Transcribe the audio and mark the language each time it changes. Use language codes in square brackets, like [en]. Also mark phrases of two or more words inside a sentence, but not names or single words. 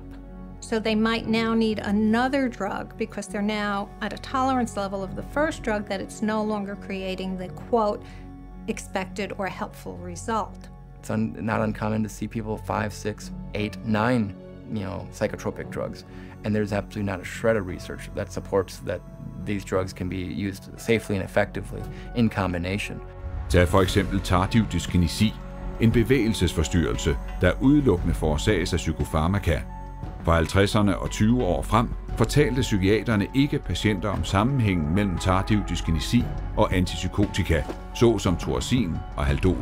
[en] So they might now need another drug because they're now at a tolerance level of the first drug that it's no longer creating the, quote, expected or helpful result. It's not uncommon to see people 5, 6, 8, 9, psychotropic drugs. And there's absolutely not a shred of research that supports that these drugs can be used safely and effectively in combination. [da] Tag for eksempel tardiv dyskinesi, en bevægelsesforstyrrelse, der udelukkende forårsages af psykofarmaka. Fra 50'erne og 20 år frem fortalte psykiaterne ikke patienter om sammenhængen mellem tardiv dyskinesi og antipsykotika, såsom Torsin og Haldol.